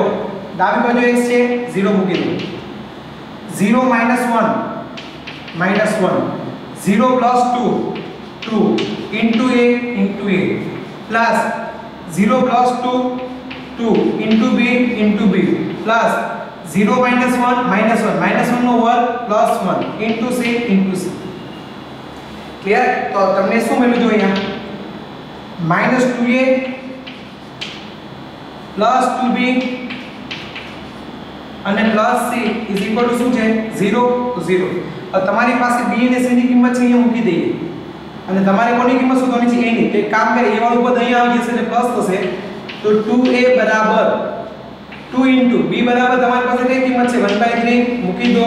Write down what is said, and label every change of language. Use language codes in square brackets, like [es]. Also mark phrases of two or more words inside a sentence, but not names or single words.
[gu] ડાબી બાજુ x છે 0 મૂકી દો. [en] 0 - 1 -1 0 + 2 2 into a into a plus 0 + 2 2 into b into b plus 0 - 1 -1 -1 [gu] નો વર્ગ [en] plus 1 into c into c. [gu] ક્લિયર. તો તમને શું મળ્યું જો અહીંયા -2a plus 2b અને plus c [en] is equal to [gu] શું છે 0 તો 0. હવે તમારી પાસે b અને c ની કિંમત છે અહીંયા મૂકી દઈએ અને તમારે કોની કિંમત શોધવાની છે a ની. તો એક કામ કરે, a વાળું પદ અહીંયા આવી જશે એટલે પ્લસ થશે. તો 2a બરાબર 2 into b બરાબર તમારી પાસે કઈ કિંમત છે 1/3 મૂકી દો.